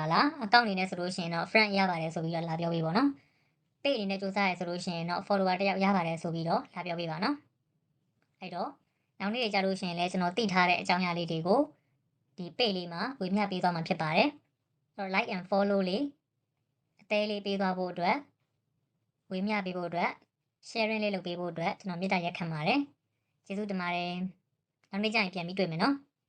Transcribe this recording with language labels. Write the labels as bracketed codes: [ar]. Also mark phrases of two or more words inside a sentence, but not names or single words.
[my] လားအကောင့်အနေနဲ့ဆိုလို့ရှိရင်တော့ friend ရပါတယ်ဆိုပြီးတော့လာပြောပေးပေါ့နော် page အနေနဲ့စူးစမ်းရဆိုလို့ရှိရင်တော့ follower တယောက်ရပါတယ်ဆိုပြီးတော့လာပြောပေးပါနော်အဲ့တော့နောက်နေ့ကြာလို့ရှိရင်လည်းကျွန်တော်သိထားတဲ့အကြောင်းအရာလေးတွေကိုဒီ page လေးမှာဝေမျှပေးသွားမှာဖြစ်ပါတယ်အဲ့တော့ [en] like and follow [my] လေးအသေးလေးပေးသွားဖို့အတွက်ဝေမျှပေးဖို့အတွက် sharing လေးလုပ်ပေးဖို့အတွက်ကျွန်တော်မေတ္တာရက်ခံပါတယ်ကျေးဇူးတင်ပါတယ်နောက်နေ့ကျရင်ပြန်ပြီးတွေ့မယ်နော်